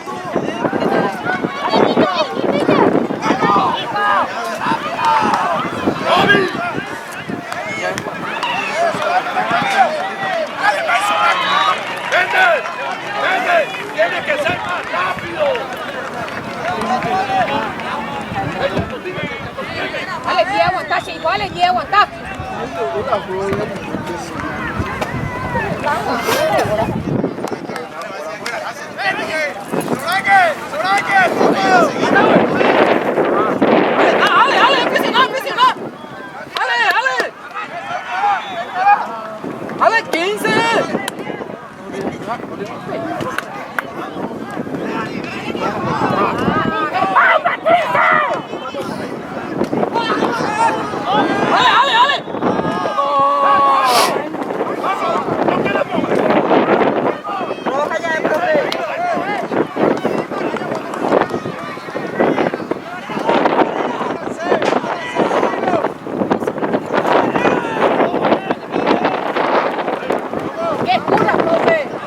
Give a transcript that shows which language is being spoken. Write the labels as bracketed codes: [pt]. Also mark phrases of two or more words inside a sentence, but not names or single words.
[es] ¡Vende! ¡Tiene que ser más rápido! Dale, quiere aguantar, chico, dale, quiere aguantar. Ale, presiona. Ale, 15. Ale. Roja ya, profe. ¡Qué cura, profe!